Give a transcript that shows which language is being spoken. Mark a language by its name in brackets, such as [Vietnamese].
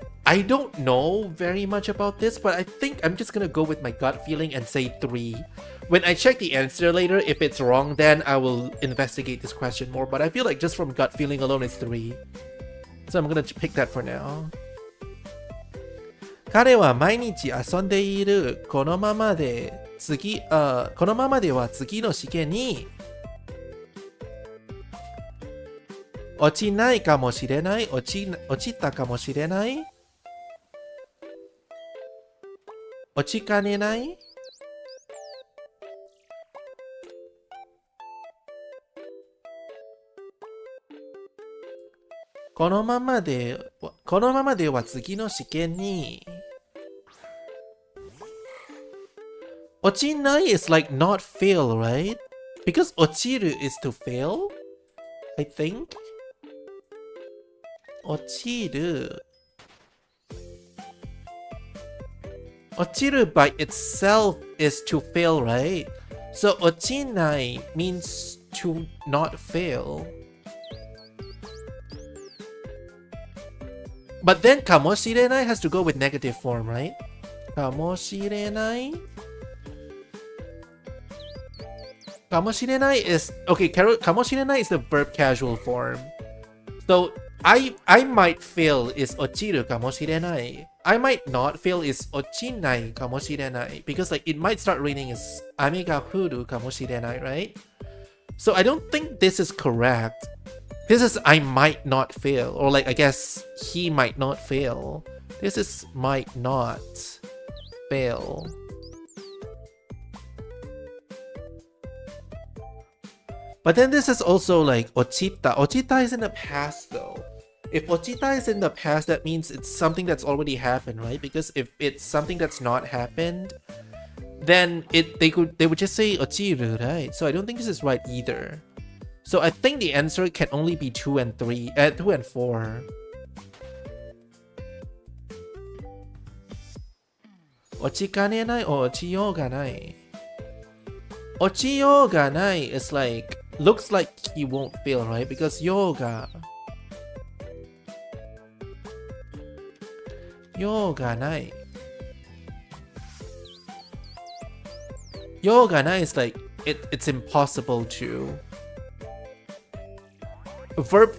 [English] I don't know very much about this, but I think I'm just gonna go with my gut feeling and say 3. When I check the answer later, if it's wrong, then I will investigate this question more. But I feel like just from gut feeling alone, it's 3. So I'm gonna pick that for now. [Japanese] 彼は毎日遊んでいる。このままでは次の試験に落ちないかもしれない。落ちたかもしれない。落ちかねない。このままでは次の試験に落ちない [English] is like not fail, right? Because 落ちる is to fail, I think. 落ちる by itself is to fail, right? So 落ちない means to not fail. But then かもしれない has to go with negative form, right? かもしれない かもしれない is okay. かもしれない is the verb casual form. So I might fail is 落ちるかもしれない. I might not fail is 落ちないかもしれない because like it might start raining is [Japanese] 雨が降るかもしれない, [English] right? So I don't think this is correct. This is I might not fail, or like I guess he might not fail. This is might not fail. But then this is also like ochita. Ochita is in the past though. If ochita is in the past, that means it's something that's already happened, right? Because if it's something that's not happened, then they would just say ochiru, right? So I don't think this is right either. So I think the answer can only be 2 and 4. [Japanese] 落ちかねない or 落ちようがない。 [English] 落ちようがない is like looks like he won't fail, right? Because yoga ない is like it's impossible to verb.